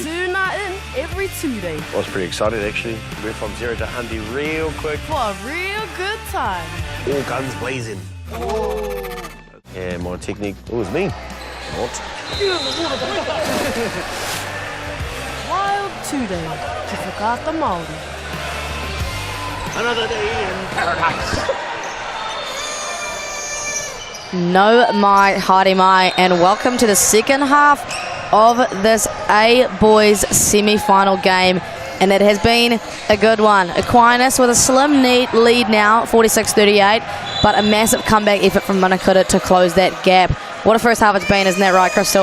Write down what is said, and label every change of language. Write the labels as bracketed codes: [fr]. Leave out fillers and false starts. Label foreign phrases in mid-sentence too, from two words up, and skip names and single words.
[en] Tuna in every 2 days. I was pretty excited actually. Went from 0 to 100 real quick. For a real good time. All guns blazing. Oh. Yeah, my technique, it was me. Not. Tude, [mi] ki whakaata Māori. [en] Another day in paradise. [mi] No mai, haere mai, [en] and welcome to the second half of this A-Boys semi-final game, and it has been a good one. Aquinas with a slim lead now, 46-38, but a massive comeback effort from Manukura to close that gap. What a first half it's been, isn't that right, Crystal?